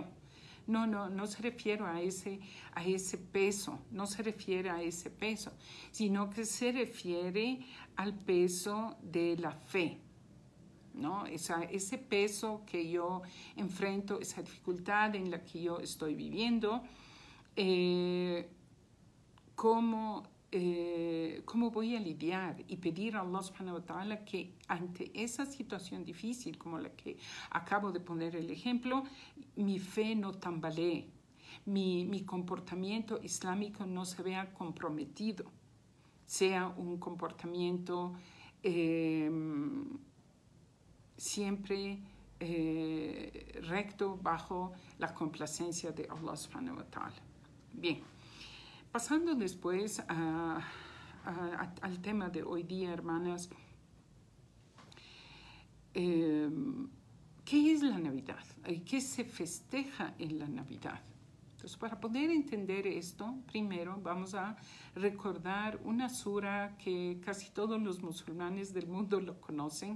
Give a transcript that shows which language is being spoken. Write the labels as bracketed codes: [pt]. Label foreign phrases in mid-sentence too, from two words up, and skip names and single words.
[es] No se refiere a ese peso, no se refiere a ese peso, sino que se refiere al peso de la fe, ¿no? Ese peso que yo enfrento, esa dificultad en la que yo estoy viviendo, ¿cómo voy a lidiar? Y pedir a Allah [ar] سبحانه وتعالى [es] que ante esa situación difícil como la que acabo de poner el ejemplo, mi fe no tambalee, mi comportamiento islámico no se vea comprometido, sea un comportamiento siempre recto bajo la complacencia de Allah [ar] سبحانه وتعالى. [es] Bien. Pasando después al tema de hoy día, hermanas, ¿qué es la Navidad? ¿Qué se festeja en la Navidad? Entonces, para poder entender esto, primero vamos a recordar una sura que casi todos los musulmanes del mundo lo conocen.